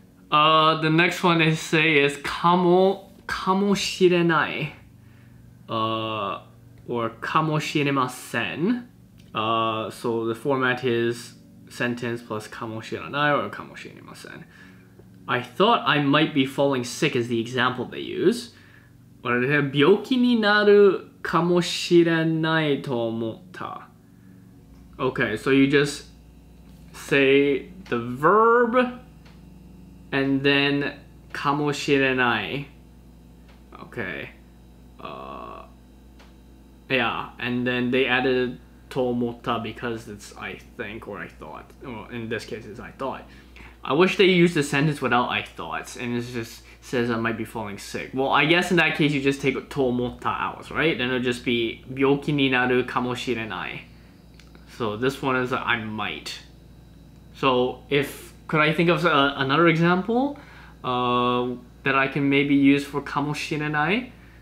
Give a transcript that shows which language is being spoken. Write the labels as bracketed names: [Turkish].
[English] The next one they say is kamoshirenai, or kamoshiremasen. So the format is sentence plus kamoshiranai or kamoshiremasen. I thought I might be falling sick is the example they use. [Japanese] 病気になるかもしれないと思った. [English] Okay, so you just say the verb and then かもしれない. Okay. Yeah, and then they added と思った because it's I think or I thought. Well, in this case, it's I thought. I wish they used the sentence without I thought, and it just says I might be falling sick. Well, I guess in that case, you just take と思った out, right? Then it'll just be [Japanese] 病気になるかもしれない. [English] So this one is I might. So could I think of another example that I can maybe use for かもしれない?